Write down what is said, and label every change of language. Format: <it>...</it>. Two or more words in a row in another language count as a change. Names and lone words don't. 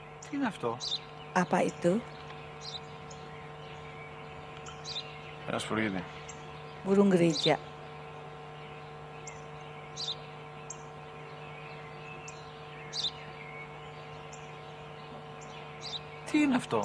<el>Τι είναι αυτό?</el> <id>Apa itu?</id> <el>Ένα σπουργίτι.</el> <id>Burung gereja.</id> <el>Τι είναι αυτό?</el>